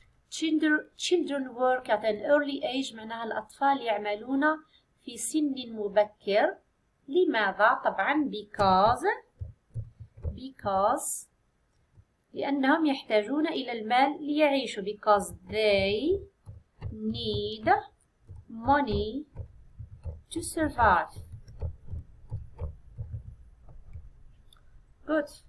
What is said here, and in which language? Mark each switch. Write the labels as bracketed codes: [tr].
[en] Children work at an early age [ar] معناها الأطفال يعملون في سن مبكر. لماذا؟ طبعا because لأنهم يحتاجون إلى المال ليعيشوا. [en] Because they need money to survive. Good.